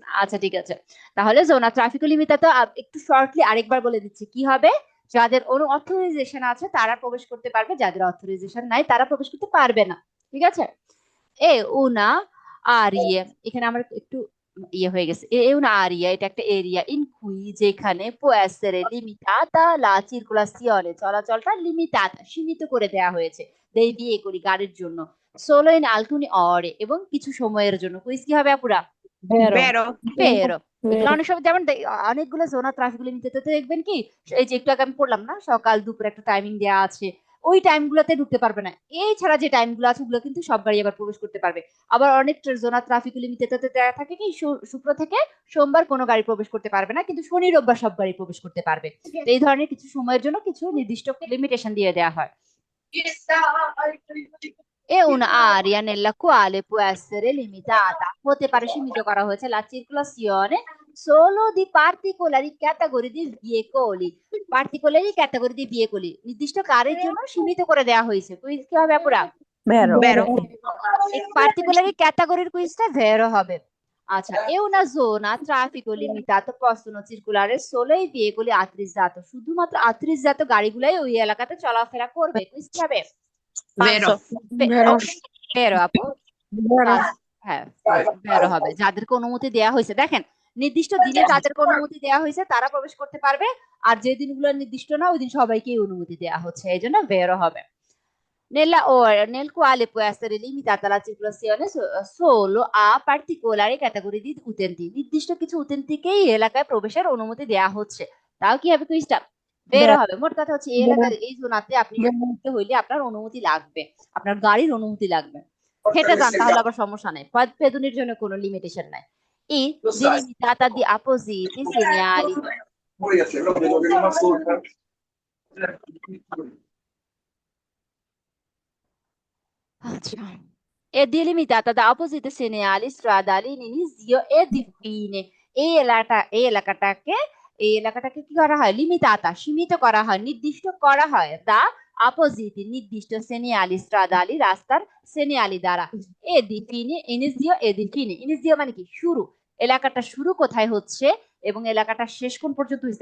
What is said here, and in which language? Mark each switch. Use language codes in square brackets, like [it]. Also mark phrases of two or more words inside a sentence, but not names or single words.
[bn] আচ্ছা ঠিক আছে, তাহলে জোনা ট্রাফিক লিমিটটা তো একটু শর্টলি আরেকবার বলে দিচ্ছি কি হবে। যাদের অথরাইজেশন আছে তারা প্রবেশ করতে পারবে, যাদের অথরাইজেশন নাই তারা প্রবেশ করতে পারবে না, ঠিক আছে? [it] è una area, [bn] এখানে আমার একটু ইয়ে হয়ে গেছে। [it] una aria, [bn] এটা একটা এরিয়া [it] ইন কুই, যেখানে può essere limitata la circolazione, [bn] চলাচলটা লিমিটাতা, সীমিত করে দেয়া হয়েছে [it] dei veicoli, [bn] গাড়ির জন্য, [it] solo in alcuni ore, [bn] এবং কিছু সময়ের জন্য। কুইজ কি হবে আপুরা? ভেরো, [it] Vero. [bn] পেরো। এগুলো ভেরো। অনেক সময় যেমন অনেকগুলো জোনা ট্রাফিক লিমিটেড দেখবেন কি, এই যে একটু আগে আমি পড়লাম না, সকাল দুপুর একটা টাইমিং দেওয়া আছে, ওই টাইম গুলোতে ঢুকতে পারবে না। এই ছাড়া যে টাইম গুলো আছে ওগুলো কিন্তু সব গাড়ি আবার প্রবেশ করতে পারবে। আবার অনেক জোনা ট্রাফিক লিমিটেড দেওয়া থাকে কি শুক্র থেকে সোমবার কোনো গাড়ি প্রবেশ করতে পারবে না, কিন্তু শনি রোববার সব গাড়ি প্রবেশ করতে পারবে। তো এই ধরনের কিছু সময়ের জন্য কিছু নির্দিষ্ট লিমিটেশন দিয়ে দেওয়া হয়। [it] È un'area nella quale può essere limitata, [bn] হতে পারে সীমিত করা হয়েছে, [it] la circolazione solo di particolari categorie di veicoli, particolari categorie di veicoli, [bn] নির্দিষ্ট কারের জন্য সীমিত করে দেওয়া হয়েছে। কুইজ কি হবে আপুরা? ভেরো, [it] Vero. [bn] এই পার্টিকুলারি ক্যাটাগরির কুইজটা ভেরো হবে। আচ্ছা, [it] è una zona a traffico limitato, possono circolare solo i veicoli autorizzato, [bn] শুধুমাত্র autorizzato গাড়িগুলাই ওই এলাকাতে চলাফেরা করবে। কুইজ কি হবে? [it] Vero. Vero, vero আপু। Vero. [bn] হ্যাঁ, বের হবে, যাদেরকে অনুমতি দেয়া হয়েছে। দেখেন, নির্দিষ্ট দিনে যাদেরকে অনুমতি দেয়া হয়েছে তারা প্রবেশ করতে পারবে, আর যে দিনগুলো নির্দিষ্ট না ওই দিন সবাইকেই অনুমতি দেয়া হচ্ছে, এই জন্য বেরো হবে। [it] Nella ora nel quale può essere limitata la circolazione solo a particolari categorie di utenti, [bn] নির্দিষ্ট কিছু উতেন্তিকেই এলাকায় প্রবেশের অনুমতি দেয়া হচ্ছে। তাও কি হবে? কুইজটা বের হবে। মোট কথা হচ্ছে এই এলাকার এই জোনাতে আপনি ঢুকতে হইলে আপনার অনুমতি লাগবে, আপনার গাড়ির অনুমতি লাগবে। হেঁটে যান তাহলে আবার সমস্যা নাই, পথ পেদুনির জন্য কোনো লিমিটেশন নাই। [it] ই delimitata di appositi segnali, আচ্ছা, è delimitata da appositi segnali stradali in inizio e di fine, [bn] এই এলাকাটাকে কি করা হয়? লিমিটাতা, সীমিত করা হয়, নির্দিষ্ট করা হয়, [it] da appositi, [bn] নির্দিষ্ট, [it] segnali stradali, [bn] রাস্তার সেনিয়ালি দ্বারা, [it] e di fine inizio, e di fine, [bn] ইনিজিও মানে কি? শুরু। এলাকাটা শুরু কোথায় হচ্ছে এবং এলাকাটা শেষ কোন পর্যন্ত হয়েছে।